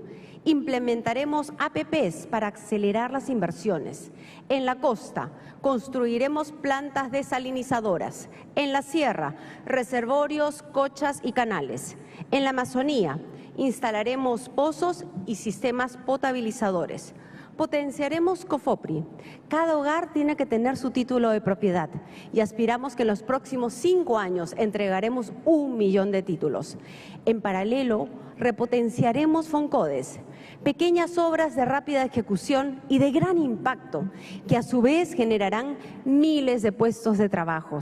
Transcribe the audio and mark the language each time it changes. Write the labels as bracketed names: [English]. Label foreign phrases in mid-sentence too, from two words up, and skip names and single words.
[Spanish] Implementaremos APPs para acelerar las inversiones. En la costa, construiremos plantas desalinizadoras. En la sierra, reservorios, cochas y canales. En la Amazonía, instalaremos pozos y sistemas potabilizadores. Potenciaremos COFOPRI. Cada hogar tiene que tener su título de propiedad y aspiramos que en los próximos 5 años entregaremos 1 millón de títulos. En paralelo, repotenciaremos FONCODES, pequeñas obras de rápida ejecución y de gran impacto, que a su vez generarán miles de puestos de trabajo.